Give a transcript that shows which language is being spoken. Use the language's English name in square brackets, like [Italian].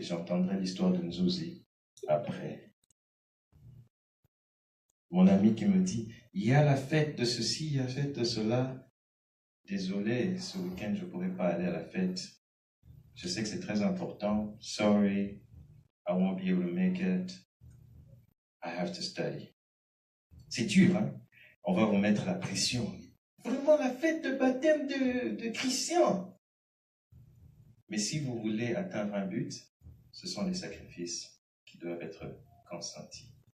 [French] J'entendrai l'histoire de Nzouzi après. » Mon ami qui me dit « Il y a la fête de ceci, il y a la fête de cela. » Désolé, ce week-end, je ne pourrai pas aller à la fête. Je sais que c'est très important. [English] Sorry, I won't be able to make it. I have to study. [French] C'est dur, hein? On va vous mettre la pression. Vraiment la fête de baptême de Christian. Mais si vous voulez atteindre un but, ce sont les sacrifices qui doivent être consenties.